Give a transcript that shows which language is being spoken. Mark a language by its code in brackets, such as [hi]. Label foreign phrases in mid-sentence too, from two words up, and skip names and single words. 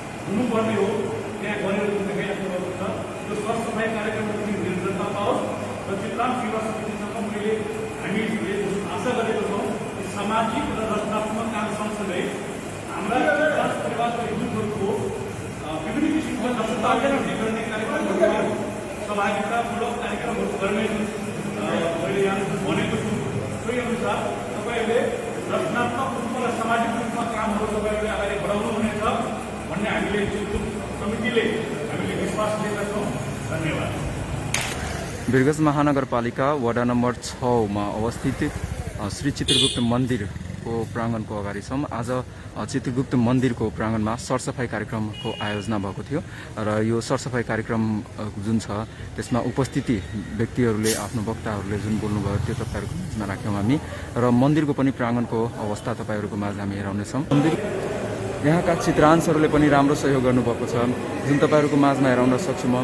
[ne] हुनुपर्ने हो त्यहाँ गरेर देखाइराख्नु छ। यो सरसफाइ कार्यक्रममा पनि निरन्तरता पाओस् र चित्रान सेवा समितिसँग मैले हामीले आशा गरेको छौँ कि सामाजिक र रचनात्मक काम सँगसँगै हाम्रा परिवारका युथहरूको विभिन्न किसिमका दस्तावेज गर्ने कार्यक्रमहरू सहभागितामूलक कार्यक्रमहरू गर्ने मैले यहाँ भनेको छु। सोही अनुसार तपाईँहरूले रचनात्मक रूपमा र सामाजिक रूपमा कामहरू तपाईँहरूले अगाडि बढाउनु हुनेछ भन्ने हामीले समितिले हामीले विश्वास लिएका छौँ। धन्यवाद। वीरगंज महानगरपालिका वडा नम्बर 6 में अवस्थित श्री चित्रगुप्त मंदिर को प्रांगण को अगाडि छौं। आज चित्रगुप्त मंदिर को प्रांगण में सरसफाई कार्यक्रम को आयोजना भएको थियो र यो सरसफाई कार्यक्रम जुन छ त्यसमा उपस्थिति व्यक्तिहरूले आफ्नो वक्ताहरूले जुन बोल्नुभयो त्यो तपाईहरुको माझमा राख्यौं हामी र मन्दिरको पनि प्रांगणको अवस्था तपाईहरुको माझ हामी हेराउनेछौं। मन्दिर यहाँका चित्रांशहरूले पनि राम्रो सहयोग गर्नुभएको छ जुन तपाईहरुको माझमा हेराउन सक्छु म।